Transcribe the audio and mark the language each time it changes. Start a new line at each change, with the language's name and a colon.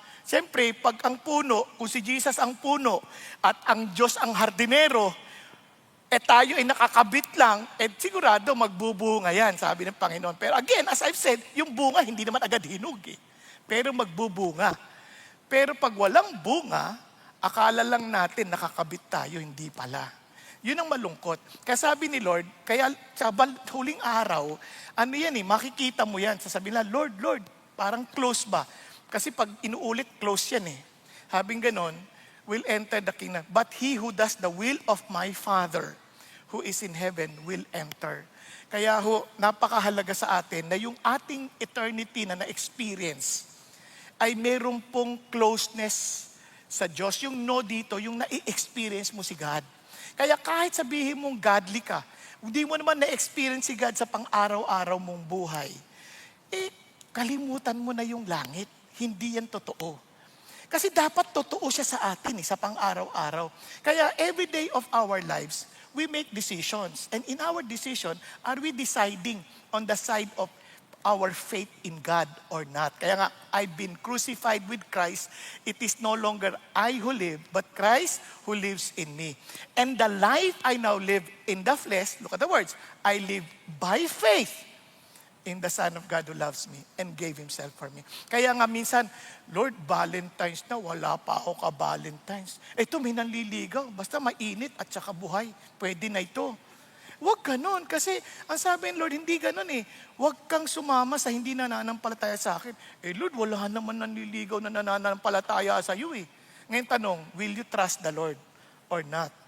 Filipino: Siyempre, pag ang puno, kung si Jesus ang puno, at ang Diyos ang hardinero, tayo ay nakakabit lang, sigurado magbubunga yan, sabi ng Panginoon. Pero again,
English: as I've said,
Filipino: yung bunga hindi naman agad hinog Pero magbubunga. Pero pag walang bunga, akala lang natin nakakabit tayo, hindi pala. Yun ang malungkot. Kaya sabi ni Lord, kaya sa huling araw, makikita mo yan. Sasabihin lang, Lord, parang close ba? Kasi pag inuulit, close yan Habing ganon,
English: will enter the kingdom. But he who does the will of my Father, who is in heaven, will enter.
Filipino: Kaya napakahalaga sa atin na yung ating eternity na na-experience, ay meron pong closeness sa Diyos. Yung dito, yung na-experience mo si God. Kaya kahit sabihin mong godly ka, hindi mo naman na-experience si God sa pang-araw-araw mong buhay, kalimutan mo na yung langit. Hindi yan totoo. Kasi dapat totoo siya sa atin sa pang-araw-araw. Kaya
English: every day of our lives, we make decisions. And in our decision, are we deciding on the side of our faith in God or not.
Filipino: Kaya nga,
English: I've been crucified with Christ. It is no longer I who live, but Christ who lives in me. And the life I now live in the flesh, look at the words, I live by faith in the Son of God who loves me and gave Himself for me.
Filipino: Kaya nga minsan, Lord, Valentine's na, wala pa ako ka-Valentine's. Ito, may nanliligaw, basta mainit at saka buhay. Pwede na ito. Huwag ganon, kasi ang sabi ng Lord, hindi ganon eh. Huwag kang sumama sa hindi nananampalataya sa akin. Lord, wala naman nanliligaw na nananampalataya sa iyo eh. Ngayon tanong,
English: will you trust the Lord or not?